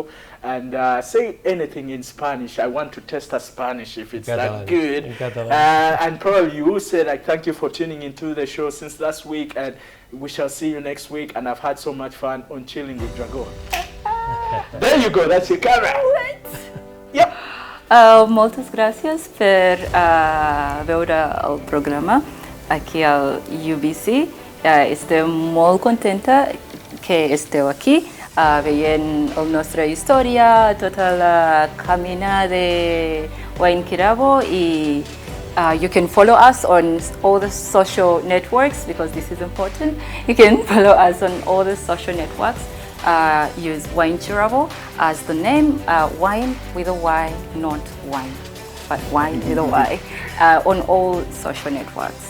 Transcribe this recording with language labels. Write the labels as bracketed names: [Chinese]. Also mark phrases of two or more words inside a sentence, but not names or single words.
[English] And say anything in Spanish. I want to test her Spanish if it's Catalan. that good. In Catalan. And probably you said, thank you for tuning into the show since last week, and we shall see you next week. And I've had so much fun on Chilling with Dragon. There you go, that's your camera. Yep. [Catalan] Moltes gràcies per veure el programa aquí al UBC. Estem molt contenta que esteu aquí veient la nostra història, tota la camina de WYNE KIRABO i [English] you can follow us on all the social networks because this is important. You can follow us on all the social networks. Use WYNE KIRABO as the name, wine with a Y, not wine, but wine with a Y, on all social networks.